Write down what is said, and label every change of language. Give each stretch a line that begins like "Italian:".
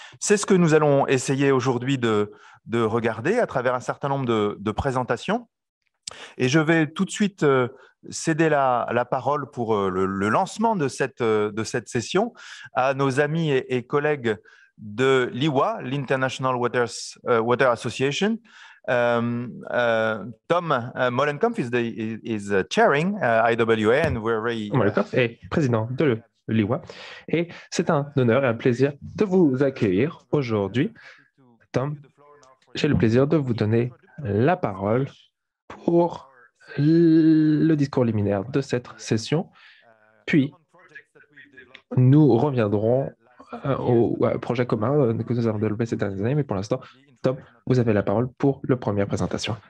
French: C'est ce que nous allons essayer aujourd'hui de regarder à travers un certain nombre de présentations. Et je vais tout de suite céder la parole pour le lancement de cette session à nos amis et collègues de l'IWA, l'International Water Association.
English: Tom Molenkamp is chairing IWA, and we're very
French: Molenkamp est président de l'IWA et c'est un honneur et un plaisir de vous accueillir aujourd'hui. Tom, j'ai le plaisir de vous donner la parole pour le discours liminaire de cette session, puis nous reviendrons au projet commun que nous avons développé ces dernières années, mais pour l'instant, Tom, vous avez la parole pour la première présentation.